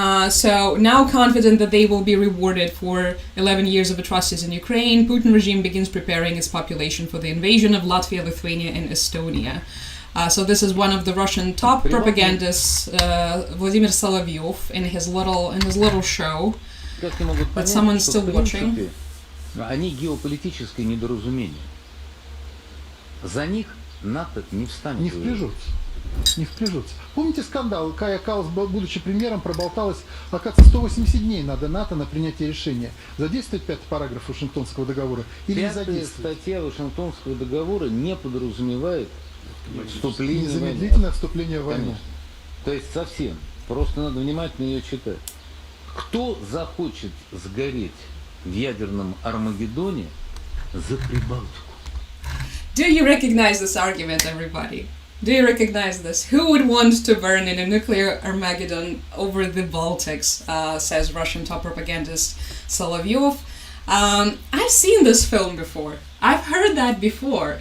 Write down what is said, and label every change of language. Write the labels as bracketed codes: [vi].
[en] So now confident that they will be rewarded for 11 years of atrocities in Ukraine, Putin regime begins preparing its population for the invasion of Latvia, Lithuania, and Estonia. So this is one of the Russian top propagandists, Vladimir Solovyov, in his little show. But someone's still watching. [ru] Они геополитическое недоразумение. За них НАТО не встанет. Не впряжутся. Не впряжутся. Помните скандал? Кая Каллас, будучи премьером, проболталась, оказывается, 180 дней надо НАТО на принятие решения. Задействовать 5-й параграф Вашингтонского договора или не задействовать? 5-я статья Вашингтонского договора не подразумевает вступление в войну. Незамедлительное вступление в войну. Конечно. То есть совсем. Просто надо внимательно ее читать. Кто захочет сгореть в ядерном Армагеддоне за Прибалтику? [en] Do you recognize this argument, everybody? Do you recognize this? Who would want to burn in a nuclear Armageddon over the Baltics, says Russian top propagandist Solovyov. I've seen this film before. I've heard that before.